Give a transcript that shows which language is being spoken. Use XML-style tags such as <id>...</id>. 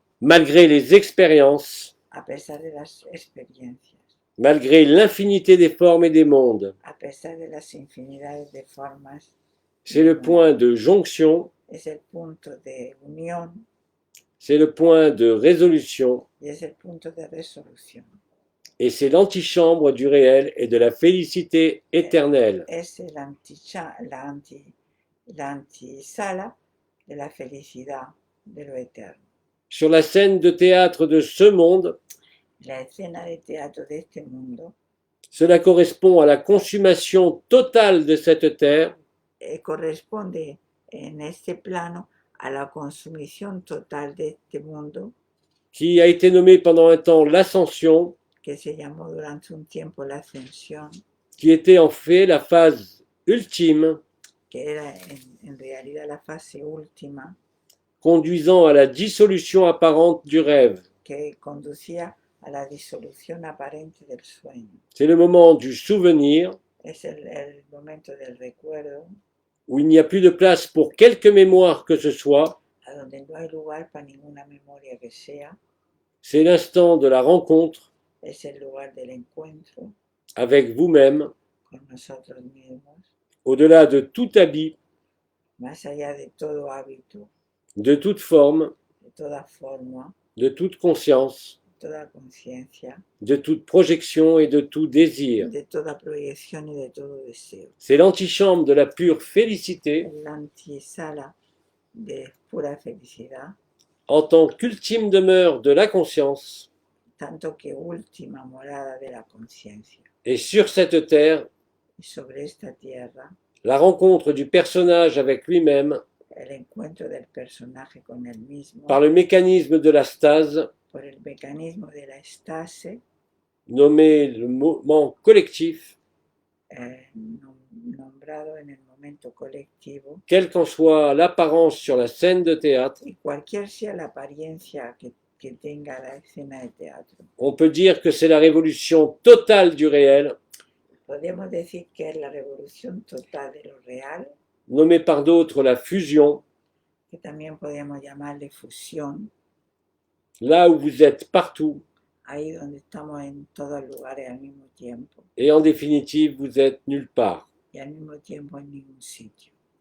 <fr>malgré les expériences,</fr> <es>a pesar de las experiencias,</es> <fr>malgré l'infinité des formes et des mondes.</fr> <es>a pesar de las infinidades de formas.</es> <fr>C'est le point de jonction,</fr> <es>Es el punto de unión</es> <fr>c'est le point de résolution,</fr> <es>y es el punto de resolución.</es> <fr>et c'est l'antichambre du réel et de la félicité éternelle.</fr> <es>Es la antisala de la felicidad de lo eterno.</es> <fr>Sur la scène de théâtre de ce monde,</fr> <es>La escena de teatro de este mundo</es> <fr>Cela correspond à la consommation totale de cette terre</fr> <es>corresponde en este plano a la consumición total de este mundo,</es> <fr>qui a été nommée pendant un temps l'ascension,</fr> <es>que se llamó durante un tiempo la ascensión,</es> <fr>qui était en fait la phase ultime</fr> <es>que era en realidad la fase última,</es> <fr>conduisant à la dissolution apparente du rêve.</fr> <es>que conducía a la disolución aparente del sueño.</es> <fr>C'est le moment du souvenir</fr> <es>Es el momento del recuerdo,</es> <fr>où il n'y a plus de place pour quelque mémoire que ce soit.</fr> <es>a donde no hay lugar para ninguna memoria que sea,</es> <fr>C'est l'instant de la rencontre</fr> <es>es el lugar del encuentro</es> <fr>avec vous-même,</fr> <es>con nosotros mismos,</es> <fr>au-delà de tout habit,</fr> <es>más allá de todo hábito,</es> <fr>de toute forme,</fr> <es>de toda forma,</es> <fr>de toute conscience,</fr> <es>de toda conciencia,</es> <fr>de toute projection et de tout désir.</fr> <es>de toda proyección y de todo deseo.</es> <fr>C'est l'antichambre de la pure félicité</fr> <es>La antesala de pura felicidad,</es> <fr>en tant qu'ultime demeure de la conscience.</fr> <es>tanto que última morada de la conciencia.</es> <fr>Et sur cette terre,</fr> <es>Y sobre esta tierra,</es> <fr>la rencontre du personnage avec lui-même</fr> <es>el encuentro del personaje con él mismo,</es> <fr>par le mécanisme de la stase,</fr> <es>por el mecanismo de la estase,</es> <fr>nommé le moment collectif,</fr> <es>nombrado en el momento colectivo,</es> <fr>quelle qu'en soit l'apparence sur la scène de théâtre,</fr> <es>y cualquier sea la apariencia que tenga la escena de teatro.</es> <fr>on peut dire que c'est la révolution totale du réel,</fr> <es>Podemos decir que es la revolución total de lo real,</es> <fr>nommée par d'autres la fusion,</fr> <es>que también podemos llamarle fusión,</es> <fr>là où vous êtes partout,</fr> <es>ahí donde estamos en todos lugares al mismo tiempo,</es> <fr>et en définitive, vous êtes nulle part.</fr> <es>y al mismo tiempo en ningún sitio.</es>